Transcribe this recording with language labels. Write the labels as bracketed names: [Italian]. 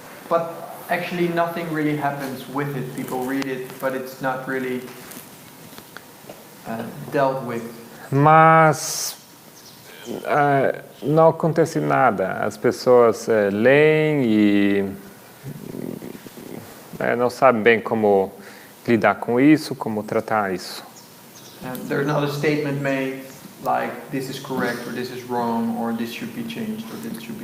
[English] But actually nothing really happens with it. People read it, but it's not really dealt with. [Portuguese] Mas não acontece nada. As pessoas leem e não sabem bem como lidar com isso, como tratar isso. [English] There's not a statement made. like this is correct or this is wrong or this should be changed or this should be.